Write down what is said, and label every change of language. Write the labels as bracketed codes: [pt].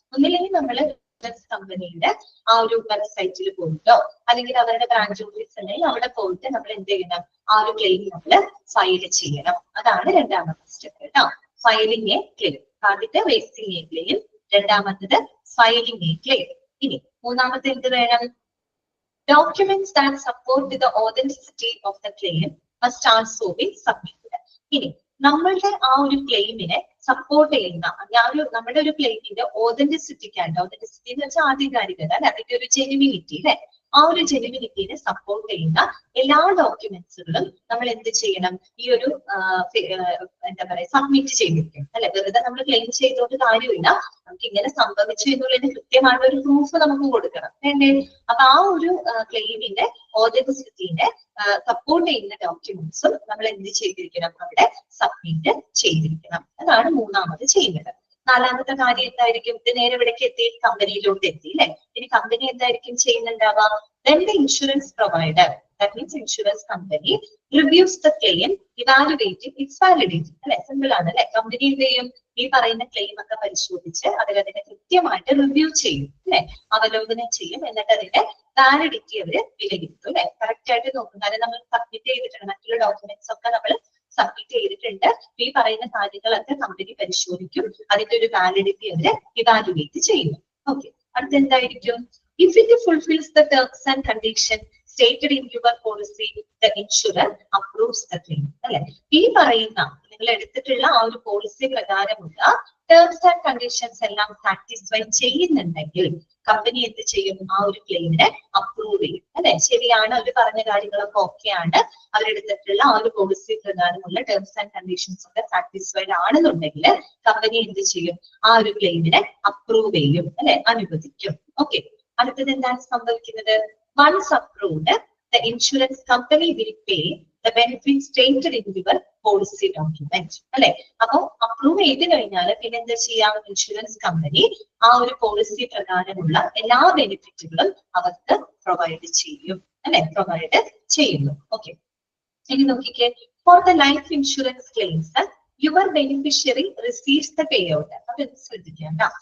[ml] ഒന്നില്ലെങ്കിൽ നമ്മൾ കമ്പനിയുടെ ആ ഒരു വെബ്സൈറ്റിൽ പോയിട്ടോ അല്ലെങ്കിൽ അവരുടെ ബ്രാഞ്ച് ഓഫീസിൽ അവിടെ പോയിട്ട് നമ്മൾ എന്ത് ചെയ്യണം? ആ ഒരു ക്ലെയിം നമ്മൾ ഫയൽ ചെയ്യണം. അതാണ് രണ്ടാമത്തെ സ്റ്റെപ്പ് കേട്ടോ. Filing A claim. ആദ്യത്തെ റേസിംഗ് എ ക്ലെയിം, രണ്ടാമത്തത് ഫയലിംഗ് എ ക്ലെയിം. ഇനി മൂന്നാമത്തെ എന്ത് വേണം? [en] Documents that support the authenticity of the claim must also be submitted. [ml] ഇനി നമ്മളുടെ ആ ഒരു ക്ലെയിമിനെ സപ്പോർട്ട് ചെയ്യുന്ന നമ്മുടെ ഒരു ക്ലെയിമിന്റെ ഓതന്റിസിറ്റിക്കായിട്ട്, ഓതന്റിസിറ്റി എന്ന് വെച്ചാൽ ആധികാരികത അല്ലെ, അതിന്റെ ഒരു ജെനുവിനിറ്റി അല്ലെ, ആ ഒരു ജെനുവിനിറ്റിനെ സപ്പോർട്ട് ചെയ്യുന്ന എല്ലാ ഡോക്യുമെന്റ്സുകളും നമ്മൾ എന്ത് ചെയ്യണം? ഈ ഒരു എന്താ പറയാ, സബ്മിറ്റ് ചെയ്തിരിക്കും അല്ലെ. വെറുതെ നമ്മൾ ക്ലെയിം ചെയ്തുകൊണ്ട് കാര്യമില്ല, നമുക്ക് ഇങ്ങനെ സംഭവിച്ചു എന്നുള്ളതിന് കൃത്യമായിട്ടുള്ള ഒരു പ്രൂഫ് നമുക്ക് കൊടുക്കണം വേണ്ടേ. അപ്പൊ ആ ഒരു ക്ലെയിമിന്റെ ഓതന്റിസിറ്റിനെ സപ്പോർട്ട് ചെയ്യുന്ന ഡോക്യുമെന്റ്സും നമ്മൾ എന്ത് ചെയ്തിരിക്കണം? അവിടെ സബ്മിറ്റ് ചെയ്തിരിക്കണം. അതാണ് മൂന്നാമത് ചെയ്യുന്നത്. നാലാമത്തെ കാര്യം എന്തായിരിക്കും? ഇത് നേരെ ഇവിടേക്ക് എത്തി, കമ്പനിയിലോട്ട് എത്തി അല്ലെ. ഇനി കമ്പനി എന്തായിരിക്കും ചെയ്യുന്നുണ്ടാവാം? [en] Then the insurance provider, that means insurance company, reviews the claim, evaluating its validity. [ml] അല്ലെ, സിമ്പിൾ ആണ് അല്ലെ. കമ്പനി എന്ത് ചെയ്യും? ഈ പറയുന്ന ക്ലെയിം ഒക്കെ പരിശോധിച്ച് അതിനെ കൃത്യമായിട്ട് റിവ്യൂ ചെയ്യും അല്ലെ, അവലോകനം ചെയ്യും. എന്നിട്ട് അതിന്റെ വാലിഡിറ്റി അവര് വിലയിരുത്തും അല്ലെ. കറക്റ്റ് ആയിട്ട് നോക്കും. കാരണം നമ്മൾ സബ്മിറ്റ് ചെയ്തിട്ടുണ്ട്, മറ്റുള്ള ഡോക്യുമെന്റ്സ് ഒക്കെ നമ്മൾ സബ്മിറ്റ് ചെയ്തിട്ടുണ്ട്. ഈ പറയുന്ന കാര്യങ്ങളൊക്കെ കമ്പനി പരിശോധിക്കും, അതിന്റെ ഒരു വാലിഡിറ്റി അവര് ഇവാലുവേറ്റ് ചെയ്യും. ഓക്കെ, അടുത്ത എന്തായിരിക്കും? [en] If it fulfills the terms and conditions stated in your policy, the insurer approves the claim. [ml] അല്ലെ, ഈ പറയുന്ന നിങ്ങൾ എടുത്തിട്ടുള്ള ആ ഒരു പോളിസി പ്രകാരമുള്ള ടേംസ് ആൻഡ് കണ്ടീഷൻസ് എല്ലാം സാറ്റിസ്ഫൈ ചെയ്യുന്നുണ്ടെങ്കിൽ കമ്പനി എന്ത് ചെയ്യും? ആ ഒരു ക്ലെയിമിനെ അപ്രൂവ് ചെയ്യും അല്ലെ. ശരിയാണ്, അവർ പറഞ്ഞ കാര്യങ്ങളൊക്കെ ഓക്കെയാണ്, അവരെടുത്തിട്ടുള്ള ആ ഒരു പോളിസി പ്രകാരമുള്ള ടേംസ് ആൻഡ് കണ്ടീഷൻസ് ഒക്കെ സാറ്റിസ്ഫൈഡ് ആണെന്നുണ്ടെങ്കിൽ കമ്പനി എന്ത് ചെയ്യും? ആ ഒരു ക്ലെയിമിനെ അപ്രൂവ് ചെയ്യും അല്ലെ, അനുവദിക്കും. ഓക്കെ, അടുത്തത് എന്താണ് സംഭവിക്കുന്നത്? [en] Once approved, the insurance company will pay the benefits stated in your policy document. [ml] അല്ലെ, അപ്പൊ അപ്രൂവ് ചെയ്ത് കഴിഞ്ഞാൽ പിന്നെ എന്താ ചെയ്യാം? ഇൻഷുറൻസ് കമ്പനി ആ ഒരു പോളിസി പ്രകാരമുള്ള എല്ലാ ബെനിഫിറ്റുകളും അവർക്ക് പ്രൊവൈഡ് ചെയ്യും അല്ലെ, പ്രൊവൈഡ് ചെയ്യുന്നു. [en] okay, [ml] ഇനി നോക്കിക്കേ, [en] For the life insurance claims your beneficiary receives the pay out. [ml] അപ്പൊ ഇത് ശ്രദ്ധിക്കാം.